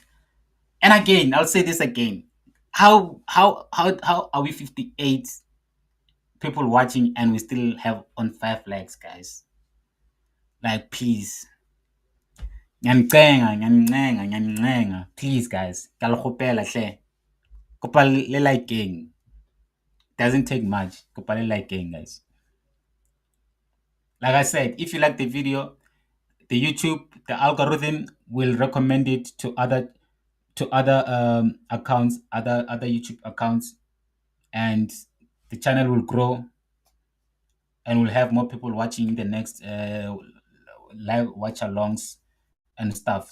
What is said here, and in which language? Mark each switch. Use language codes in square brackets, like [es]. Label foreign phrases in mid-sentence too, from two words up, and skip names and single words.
[en] And again, I'll say this again. How are we 58 people watching and we still have on 5 likes, guys? Like, please. Ngiyanicela. Please, guys. [nr] Ngiyalirhopela hle. [st] Kopa le likeng. [en] Doesn't take much. [st] Kopa le likeng, [en] guys. Like I said, if you like the video, the YouTube, the algorithm will recommend it to other accounts, other YouTube accounts, and the channel will grow and we'll have more people watching the next live watch alongs and stuff.